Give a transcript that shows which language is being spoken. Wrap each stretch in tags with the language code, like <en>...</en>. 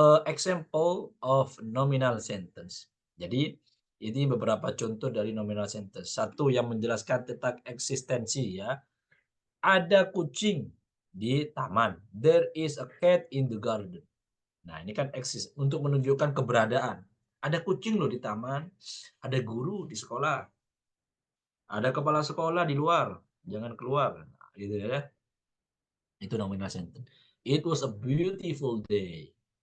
<en>Example of nominal sentence.</en> <id>Jadi ini beberapa contoh dari nominal sentence. Satu yang menjelaskan tentang eksistensi ya. Ada kucing di taman.</id> <en>There is a cat in the garden.</en> <id>Nah, ini kan eksis untuk menunjukkan keberadaan. Ada kucing loh di taman, ada guru di sekolah, ada kepala sekolah di luar, jangan keluar. Nah, gitu ya. Itu nominal sentence.</id> <en>It was a beautiful day.</en>